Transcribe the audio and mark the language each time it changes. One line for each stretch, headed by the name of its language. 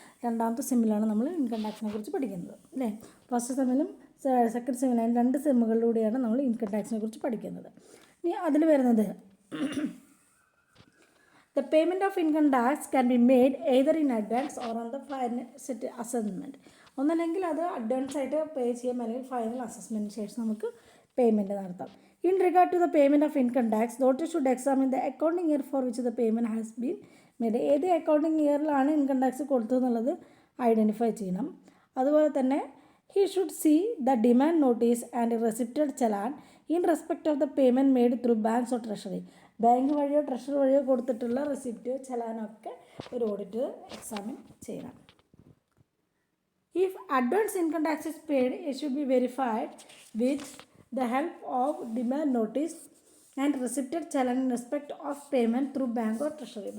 Malayalam: 2ാമത്തെ സെമ്മിലാണ് നമ്മൾ ഇൻകം ടാക്സിനെ കുറിച്ച് പഠിക്കുന്നത് അല്ലേ? ഫസ്റ്റ് സെമ്മിലും സെക്കൻഡ് സെമ്മിലും 2 സെമ്മുകളിലൂടെയാണ് നമ്മൾ ഇൻകം ടാക്സിനെ കുറിച്ച് പഠിക്കുന്നത്. ഇനി അതിൽ വരുന്നത്
English: The payment of income tax can be made either in advance or on the final assessment.
Malayalam: ഒന്നല്ലെങ്കിൽ അത് അഡ്വാൻസ് ആയിട്ട് പേ ചെയ്യാം, അല്ലെങ്കിൽ ഫൈനൽ അസസ്മെൻറ്റിന് ശേഷം നമുക്ക് പേയ്മെൻറ്റ് നടത്താം.
English: In regard to the payment of income tax, the auditor should examine the accounting year for which the payment has been made.
Malayalam: ഏത് accounting ഇയറിലാണ് income tax കൊടുത്തതെന്നുള്ളത് identify ചെയ്യണം. അതുപോലെ തന്നെ
English: he should see the demand notice and receipted challan in respect of the payment made through banks or treasury.
Malayalam: Bank വഴിയോ treasury വഴിയോ കൊടുത്തിട്ടുള്ള receipt ചലാനൊക്കെ ഒരു auditor examine ചെയ്യണം.
English: If advance income tax is paid, it should be verified with the help of demand notice and receipted challan in respect of payment through bank or treasury.